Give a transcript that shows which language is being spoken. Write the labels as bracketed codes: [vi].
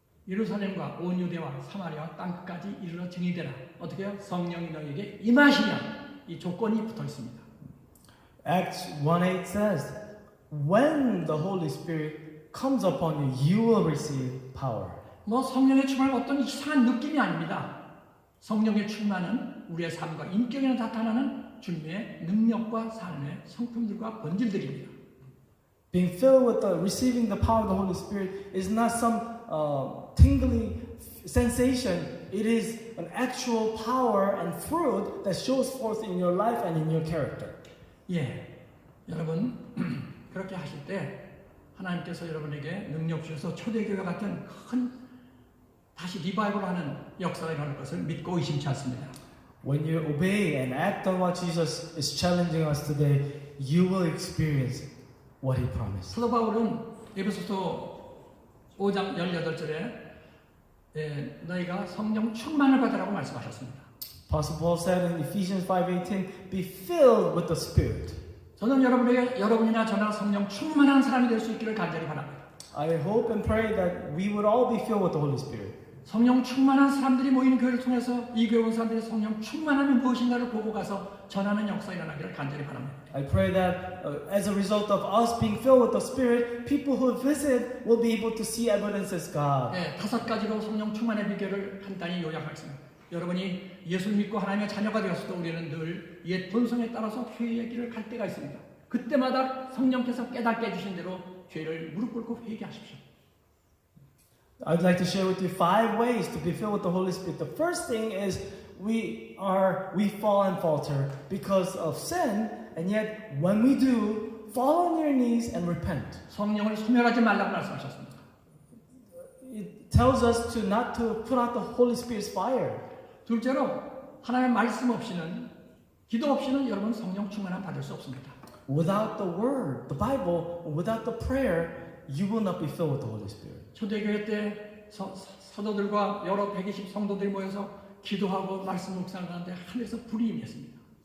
[ko] 예루살렘과 온 유대와 사마리아 땅끝까지 이르러 증이 되라. 어떻게요? 성령이 너에게 임하시면 이 조건이 붙어 있습니다. [en] Acts 1:8 says, when the Holy Spirit comes upon you, you will receive power. [ko] 뭐 성령의 충만은 어떤 이상한 느낌이 아닙니다. 성령의 충만은 우리의 삶과 인격에 나타나는 주님의 능력과 삶의 성품들과 본질들입니다. [en] Being filled with receiving the power of the Holy Spirit is not some tingly sensation. It is an actual power and fruit that shows forth in your life and in your character. [ko] 예, 여러분 그렇게 하실 때 하나님께서 여러분에게 능력 주셔서 초대교회 같은 큰 다시 리바이벌하는 역사가 일어날 것을 믿고 의심치 않습니다. [en] When you obey and act on what Jesus is challenging us today, you will experience what He promised. [ko] 사도 바울은 에베소서 5장 18절에 너희가 성령 충만을 받으라고 말씀하셨습니다. [en] Apostle Paul said in Ephesians 5:18, "Be filled with the Spirit." [ko] 저는 여러분이나 저나 성령 충만한 사람이 될 수 있기를 간절히 바랍니다. [en] I hope and pray that we would all be filled with the Holy Spirit. [ko] 성령 충만한 사람들이 모이는 교회를 통해서 이 교회 온 사람들이 성령 충만함이 무엇인가를 보고 가서 전하는 역사가 일어나기를 간절히 바랍니다. [en] I pray that as a result of us being filled with the Spirit, people who visit will be able to see evidence as God. [ko] 네, 5가지로 성령 충만의 비결을 간단히 요약하겠습니다. 여러분이 예수를 믿고 하나님의 자녀가 되었을 때 우리는 늘 옛 본성에 따라서 회개의 길을 갈 때가 있습니다. 그때마다 성령께서 깨닫게 해주신 대로 죄를 무릎 꿇고 회개하십시오. [en] I'd like to share with you 5 ways to be filled with the Holy Spirit. The first thing is we fall and falter because of sin, and yet when we do, fall on your knees and repent. [ko] 성령을 소멸하지 말라고 말씀하셨습니다. [en] It tells us to not to put out the Holy Spirit's fire. [ko] 둘째로 하나님의 말씀 없이는 기도 없이는 여러분 성령 충만함 받을 수 없습니다. [en] Without the Word, the Bible, without the prayer, you will not be filled with the Holy Spirit. [ko] 초대교회 때 사도들과 여러 120 성도들이 모여서 기도하고 말씀 묵상을 하는데 하늘에서 불이 임했습니다.